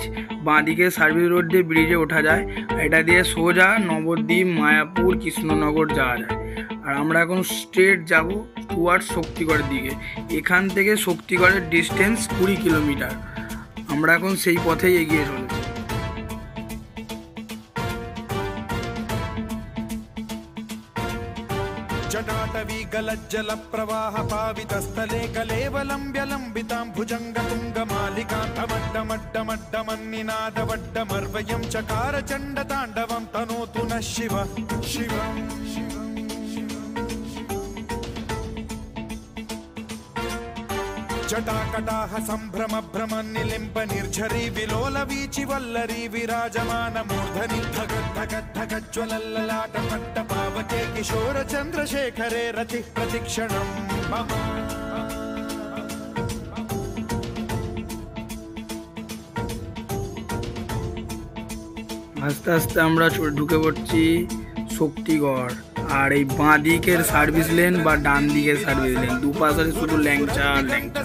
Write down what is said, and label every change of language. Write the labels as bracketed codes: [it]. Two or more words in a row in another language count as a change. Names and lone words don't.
[bn] বাঁ দিকে সার্ভিস রোড দিয়ে ব্রিজে ওঠা যায়, এটা দিয়ে সোজা নবদ্বীপ, মায়াপুর, কৃষ্ণনগর যাওয়া যায়। আর আমরা এখন স্ট্রেট যাব টুয়ার্ডস শক্তিগড়ের দিকে। এখান থেকে শক্তিগড়ের ডিস্টেন্স 20 কিলোমিটার। আমরা এখন সেই পথেই এগিয়ে চলেছি। [sa] जटाटवी गलज्जल प्रवाह पावितस्थले कलेवलम्ब्य लम्बितां भुजङ्गतुङ्गमालिकान्तमड्डमड्डमड्डमन्निनादवड्डमर्वयं चकार चण्डताण्डवं तनोतु नः शिवः शिवम् जटाकटाह सम्भ्रम भ्रम निलिम्ब निर्झरी विलोल वीचि वल्लरी विराजमान मूर्धनि धगत् धगत् धगज्ज्वलल्ललाट पट्ट पावके किशोर चन्द्रशेखरे रतिः प्रतिक्षणं मम। [bn] আস্তে আস্তে আমরা ঢুকে পড়ছি শক্তিগড়। আর এই বাঁ দিকের [en] service lane [bn] বা ডান দিকের [en] service lane, [bn] দুপাশে শুধু ল্যাংচা আর ল্যাংচা।